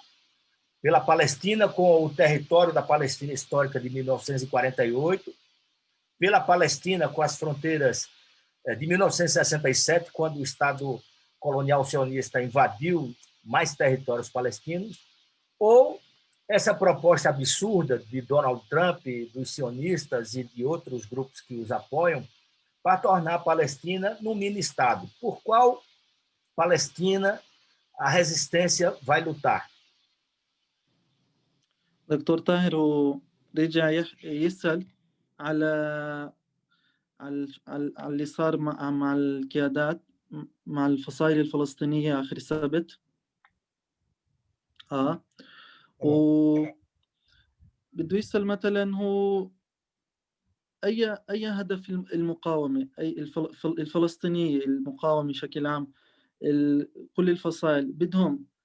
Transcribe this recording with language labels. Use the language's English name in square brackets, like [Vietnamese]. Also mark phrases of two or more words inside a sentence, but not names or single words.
[Portuguese] Pela Palestina com o território da Palestina histórica de 1948, pela Palestina com as fronteiras de 1967, quando o Estado colonial sionista invadiu mais territórios palestinos, ou essa proposta absurda de Donald Trump, dos sionistas e de outros grupos que os apoiam, para tornar a Palestina num mini-estado. Por qual Palestina a resistência vai lutar? [Arabic] دكتور طاهر هو رجع يسأل على اللي صار مع القيادات مع الفصائل الفلسطينية آخر السبت. بده يسأل مثلا هو أي هدف المقاومة، أي الفلسطينية، المقاومة بشكل عام، كل الفصائل بدهم